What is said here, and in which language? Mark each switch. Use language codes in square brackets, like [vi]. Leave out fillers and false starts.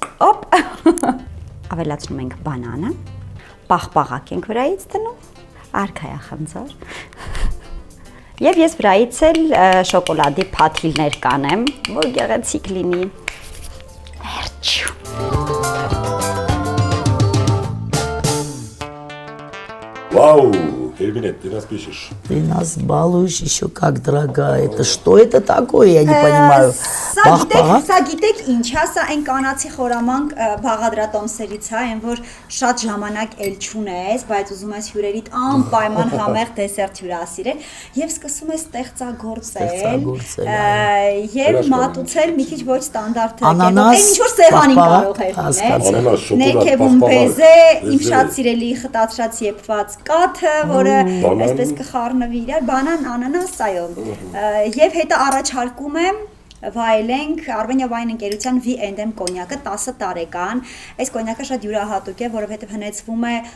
[hy] Օպ։ Ավելացնում ենք բանանը, պաղպաղակ ենք վրայից դնում, արքայա խնձոր։ Եվ ես վրայից էլ շոկոլադի փաթիլներ կանեմ, որ գեղեցիկ լինի։ Վերջ։ [ru] Вау, Эрминет, ты нас пишешь. Ты нас балуешь еще как, дорогая. Это что это такое? Я не понимаю. [hy] Սա գիտեք ինչ է, սա այն կանացի խորամանկ բաղադրատոմսերից է, այն որ շատ ժամանակ էլ չունես, բայց ուզում ես հյուրերիդ անպայման համեղ դեսերտ հյուրասիրել եւ սկսում ես ստեղծագործել եւ մատուցել մի քիչ ոչ ստանդարտ այն ինչ որ սեղանին կարող է լինել։ Ներքևում բեզե, իմ շատ սիրելի խտացրած եփված կաթը, որը այսպես կխառնվի իրար, բանան, անանաս, այո։ Եվ հետո առաջարկում եմ վայելենք Armenia Wine ընկերության V&M կոնյակը 10 տարեկան։ Այս կոնյակը շատ յուրահատուկ է, որովհետև հնեցվում է